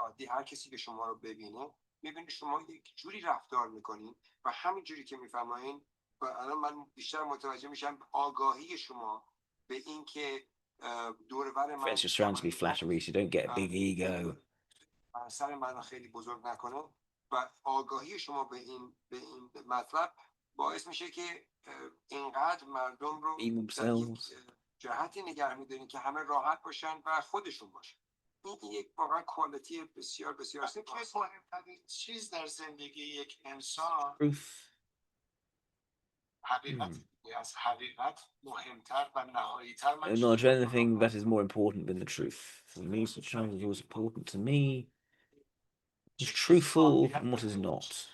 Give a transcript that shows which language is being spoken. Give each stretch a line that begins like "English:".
Persian: هر کسی که شما رو ببینه میبینی شما یک جوری رفتار میکنین و همین جوری که میفرمایین و الان من بیشتر متوجه میشم آگاهی شما به این که دور بر من
English: friends just surround to be flattery, so don't get a big ego.
Persian: سر من خیلی بزرگ نکنه و آگاهی شما به این مطلب باعث میشه که اینقدر مردم رو در یک جهتی نگه میدارین که همه راحت باشن و خودشون باشن. این یک واقعا کوالیتی بسیار بسیار زیباست. مهمترین چیز در زندگی یک انسان حقیقت از حقیقت مهمتر و نهایی‌تر.
English: Acknowledge anything that is more important than the truth. For me, such things is always important to me. Is truthful and what is not.